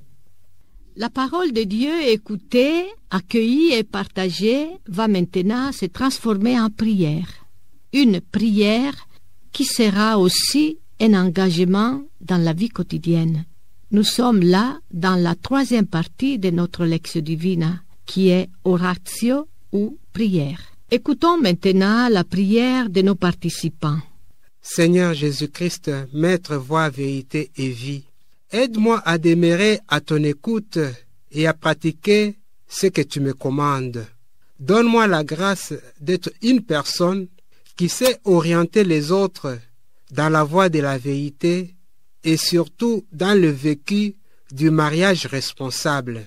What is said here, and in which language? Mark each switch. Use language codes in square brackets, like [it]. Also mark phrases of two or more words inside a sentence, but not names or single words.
[fr] La parole de Dieu écoutée, accueillie et partagée va maintenant se transformer en prière. Une prière qui sera aussi un engagement dans la vie quotidienne. Nous sommes là dans la troisième partie de notre [la] Lectio Divina, [fr] qui est oratio ou prière. Écoutons maintenant la prière de nos participants. Seigneur Jésus-Christ, Maître, voie, vérité et vie, aide-moi à demeurer à ton écoute et à pratiquer ce que tu me commandes. Donne-moi la grâce d'être une personne qui sait orienter les autres dans la voie de la vérité et surtout dans le vécu du mariage responsable.